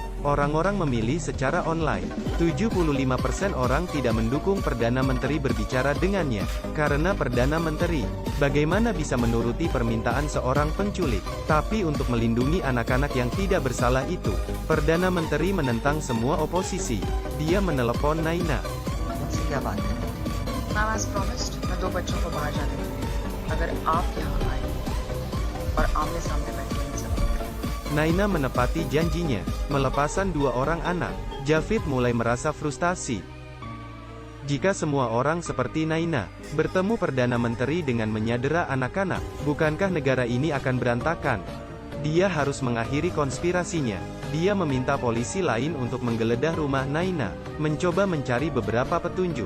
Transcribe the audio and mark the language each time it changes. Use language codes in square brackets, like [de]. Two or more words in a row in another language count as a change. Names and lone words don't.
[id] Orang-orang memilih secara online. 75% orang tidak mendukung Perdana Menteri berbicara dengannya. Karena Perdana Menteri, bagaimana bisa menuruti permintaan seorang penculik? Tapi untuk melindungi anak-anak yang tidak bersalah itu, Perdana Menteri menentang semua oposisi. Dia menelepon Naina. [hi] मुझसे क्या बात है? [en] Ma'am has promised, [hi] मैं 2 बच्चों को बाहर जाने दूंगी. अगर आप यहाँ आए और आमने-सामने बैठे इनसे बात करें. [id] Naina menepati janjinya, melepasan 2 orang anak. Javid mulai merasa frustasi. Jika semua orang seperti Naina, bertemu Perdana Menteri dengan menyadera anak-anak, bukankah negara ini akan berantakan? Dia harus mengakhiri konspirasinya. Dia meminta polisi lain untuk menggeledah rumah Naina, mencoba mencari beberapa petunjuk.